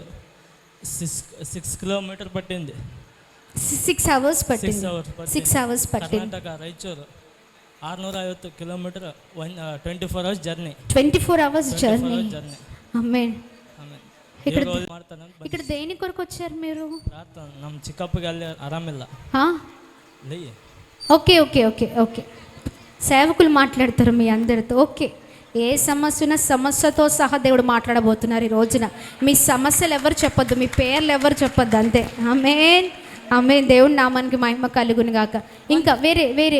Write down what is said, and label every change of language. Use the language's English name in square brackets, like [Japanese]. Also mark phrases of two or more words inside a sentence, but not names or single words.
[Telugu] 6 కిలోమీటర్ పట్టింది. 6 అవర్స్ పట్టింది. 6 అవర్స్ పట్టింది. కర్ణాటక రాయచూర్ 650 కిలోమీటర్ 24 [English] hours journey. [Telugu] 24 [English] hours journey. [Telugu] ఆమేన్. ఇక్కడ ఇక్కడ దేని కొరకు వచ్చారు మీరు? [Kannada] ಪ್ರಾರ್ಥನೆ ನಮ್ಮ ಚಿಕ್ಕಪ್ಪಗೆ ಅಲ್ಲಿ ಆರಾಮಿಲ್ಲ. ಲೈ [English] okay okay okay okay [Telugu] సేవకులు మాట్లాడతారు మీ అందరితో. ఓకే, ఏ సమస్య ఉన్నా సమస్యతో సహా దేవుడు మాట్లాడబోతున్నారు ఈ రోజున. మీ సమస్యలు ఎవరు చెప్పొద్దు, మీ పేర్లు ఎవరు చెప్పొద్దు, అంతే. ఆమేన్, ఆమేన్. దేవుడి నామానికి మహిమ కలుగును గాక. ఇంకా వేరే వేరే